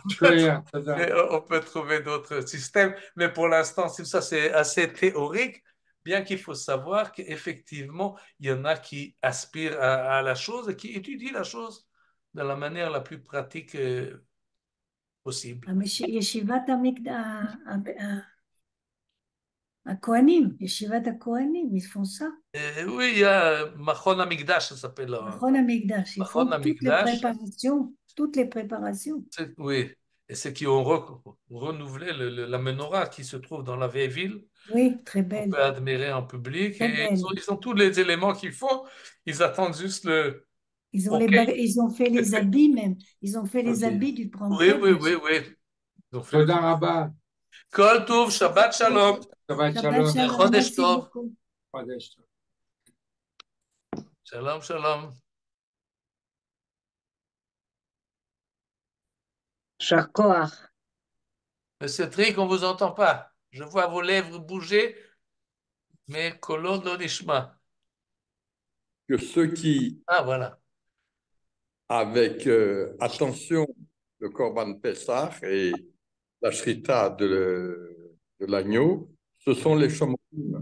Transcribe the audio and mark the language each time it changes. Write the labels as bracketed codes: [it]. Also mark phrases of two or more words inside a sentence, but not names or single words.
[fr] On peut trouver d'autres systèmes, mais pour l'instant, ça c'est assez théorique. bien qu'il faut savoir qu'effectivement, il y en a qui aspirent à la chose et qui étudient la chose de la manière la plus pratique possible. [he] ישיבת הכהנים, ישיבת הכהנים, [fr] ils font ça. Oui, il y a [he] מכון המקדש, [fr] ça s'appelle. [he] מכון המקדש, [fr] ils Machon font Amigdash, toutes les préparations. oui, et ceux qui ont renouvelé la menorah qui se trouve dans la vieille ville, Oui, très on belle, peut admirer en public, très et belle. ils ont tous les éléments qu'il faut, ils attendent juste le OK. Ils ont fait les habits même. Ils ont fait les Ok. habits du grand Oui, prêtre. oui, oui, oui. Ils ont fait [he] תודה רבה. כל טוב, שבת שלום, Shabbat Shabbat Shalom. shalom, Chodesh [fr] merci [he] Tov, [fr] beaucoup. [he] חודש טוב. שלום, שלום. Shakoach. [fr] Monsieur Trick, on ne vous entend pas. Je vois vos lèvres bouger, mais [he] קולו לא נשמע. [fr] Que ceux qui, Ah, voilà. avec attention, le [he] קרבן פסח [fr] et la Shrita de l'agneau, ce sont les Shomrim.